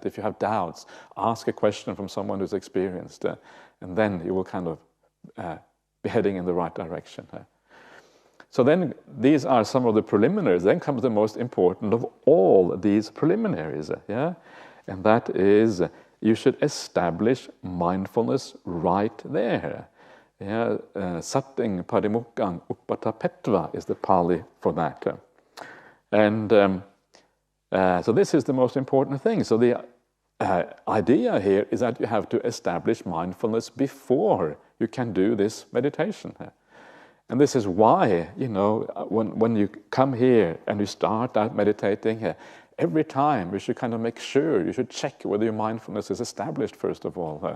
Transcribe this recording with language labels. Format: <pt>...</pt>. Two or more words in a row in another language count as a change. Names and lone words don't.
<en>If you have doubts, ask a question from someone who's experienced, and then you will kind of be heading in the right direction. So then these are some of the preliminaries. Then comes the most important of all these preliminaries, and that is you should establish mindfulness right there.</en> <pi>Satting parimukkhang uppatapetva</pi> <en>is the Pali for that. And so this is the most important thing. So the idea here is that you have to establish mindfulness before you can do this meditation. And this is why, when you come here and you start out meditating, every time you should kind of make sure, you should check whether your mindfulness is established first of all.</en>